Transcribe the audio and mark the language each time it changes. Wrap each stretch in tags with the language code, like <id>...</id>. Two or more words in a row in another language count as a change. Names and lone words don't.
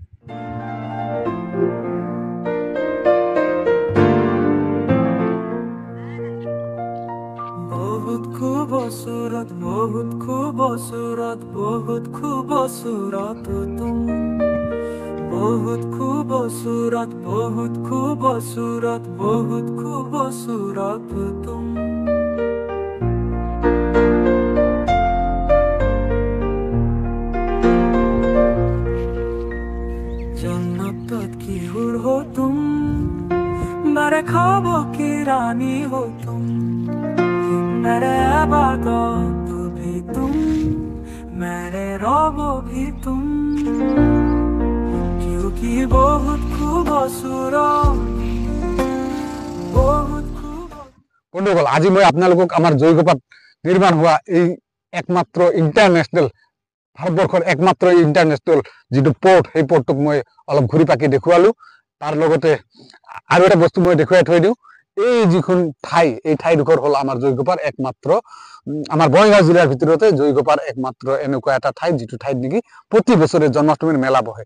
<hi>बहुत खूबसूरत, बहुत खूबसूरत, बहुत खूबसूरत तुम। बहुत खूबसूरत, बहुत खूबसूरत, बहुत खूबसूरत तुम। जन्नत की हुर हो तुम, मेरे ख्वाबों की रानी हो तुम, मेरे इबादत भी तुम, मेरे रौब भी तुम, क्योंकि बहुत खूबसूरत, बहुत</hi> <as>বন্ধুসকল, আজি মই আপোনালোকক আমাৰ জয়ীগোপাত নিৰ্মাণ হোৱা এই একমাত্ৰ ইণ্টাৰনেশ্যনেল, ভাৰতবৰ্ষৰ একমাত্ৰ ইণ্টাৰনেশ্যনেল যিটো পোৰ্ট, সেই পোৰ্টটোক মই অলপ ঘূৰি পাকি দেখুৱালোঁ। তাৰ লগতে আৰু এটা বস্তু মই দেখুৱাই থৈ দিওঁ। এই যিখন ঠাই, এই ঠাইডোখৰ হ'ল আমাৰ জয়ীগোপাৰ একমাত্ৰ, আমাৰ বঙাইগাঁও জিলাৰ ভিতৰতে জয়ীগোপাৰ একমাত্ৰ এনেকুৱা এটা ঠাই, যিটো ঠাইত নেকি প্ৰতি বছৰে জন্মাষ্টমীৰ মেলা বহে।</as>